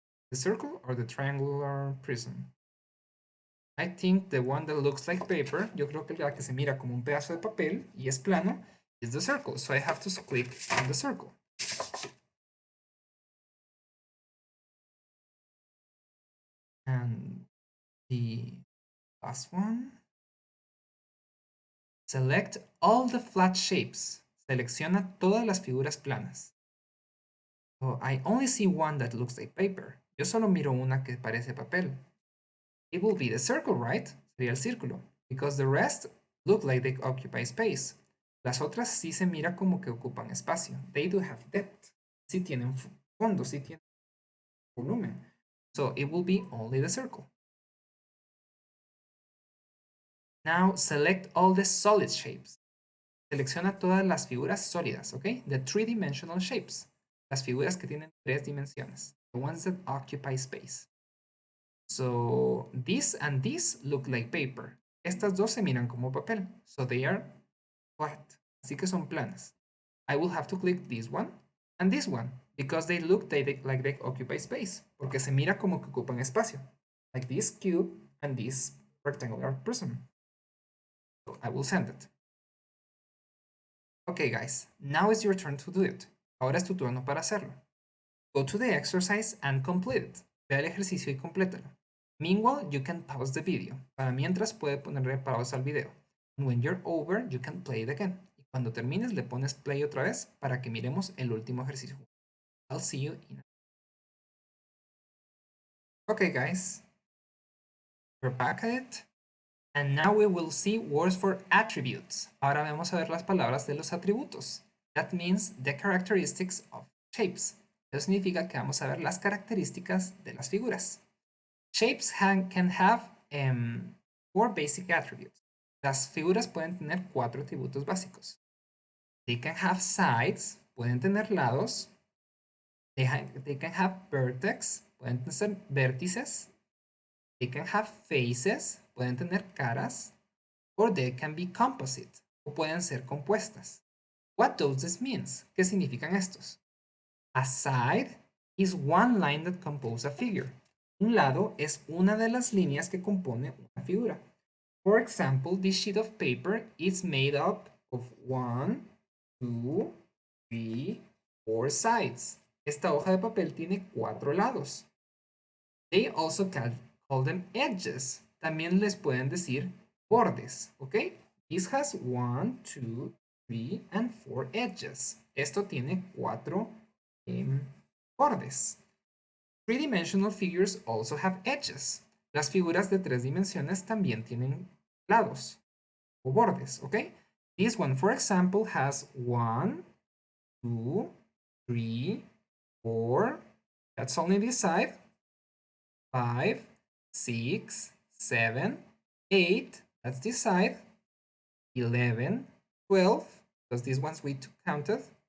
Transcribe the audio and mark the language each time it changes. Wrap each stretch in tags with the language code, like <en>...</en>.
<en>The circle or the triangular prism? I think the one that looks like paper,</en> <es>yo creo que la que se mira como un pedazo de papel y es plano,</es> <en>is the circle. So I have to click on the circle. And the last one. Select all the flat shapes.</en> <es>Selecciona todas las figuras planas.</es> <en>So I only see one that looks like paper.</en> <es>Yo solo miro una que parece papel.</es> <en>it will be the circle, right?</en> <es>Sería el círculo.</es> <en>Because the rest look like they occupy space.</en> <es>Las otras sí se mira como que ocupan espacio.</es> <en>They do have depth.</en> <es>Sí tienen fondo, sí tienen volumen.</es> <en>So it will be only the circle. Now select all the solid shapes.</en> <es>Selecciona todas las figuras sólidas, ¿ok?</es> <en>The three-dimensional shapes.</en> <es>Las figuras que tienen 3 dimensiones.</es> <en>The ones that occupy space. So this and this look like paper.</en> <es>Estas dos se miran como papel.</es> <en>So they are flat.</en> <es>Así que son planas.</es> <en>I will have to click this one and this one because they look like they occupy space.</en> <es>Porque se mira como que ocupan espacio.</es> <en>Like this cube and this rectangular prism. So I will send it. Okay, guys, now it's your turn to do it.</en> <es>Ahora es tu turno para hacerlo.</es> <en>Go to the exercise and complete it.</en> <es>Ve el ejercicio y complétalo.</es> <en>Meanwhile, you can pause the video.</en> <es>Para mientras puede ponerle pausa al video.</es> <en>And when you're over, you can play it again.</en> <es>Y cuando termines, le pones play otra vez para que miremos el último ejercicio.</es> <en>I'll see you in. Okay, guys, we're back at it. And now we will see words for attributes.</en> <es>Ahora vamos a ver las palabras de los atributos.</es> <en>That means the characteristics of shapes.</en> <es>Eso significa que vamos a ver las características de las figuras.</es> <en>Shapes can have 4 basic attributes.</en> <es>Las figuras pueden tener 4 atributos básicos.</es> <en>They can have sides,</en> <es>pueden tener lados.</es> <en>They can have vertex,</en> <es>pueden tener vértices.</es> <en>They can have faces,</en> <es>pueden tener caras.</es> <en>Or they can be composite,</en> <es>o pueden ser compuestas.</es> <en>What does this mean?</en> <es>¿Qué significan estos?</es> <en>A side is one line that composes a figure.</en> <es>Un lado es una de las líneas que compone una figura.</es> <en>For example, this sheet of paper is made up of 1, 2, 3, 4 sides.</en> <es>Esta hoja de papel tiene 4 lados.</es> <en>They also call them edges.</en> <es>También les pueden decir bordes, ¿ok?</es> <en>This has 1, 2, 3, and 4 edges.</en> <es>Esto tiene 4 bordes.</es> <en>Three-dimensional figures also have edges.</en> <es>Las figuras de 3 dimensiones también tienen lados o bordes, ¿ok?</es> <en>This one, for example, has 1, 2, 3, 4. That's only this side. 5, 6, 7, 8. That's this side. 11, 12, because these ones we counted.</en>